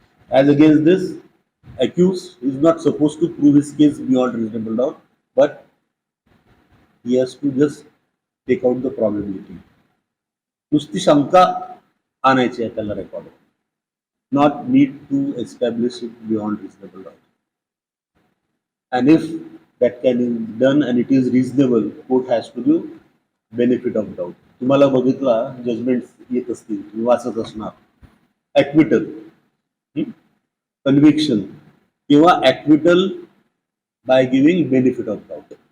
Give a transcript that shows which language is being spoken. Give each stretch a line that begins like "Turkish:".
English: As against this, accused is not supposed to prove his case beyond reasonable doubt, but he has to just take out the probability.
Marathi: नुसती शंका आणायची आहे त्याला record,
English: not need to establish it beyond reasonable doubt. And if that can be done and it is reasonable, court has to give benefit of doubt.
Marathi: तुम्हाला बघितला judgement येत असतील, तुम्ही वाचत असणार, ॲक्विटल,
English: conviction किंवा acquittal by giving benefit of doubt.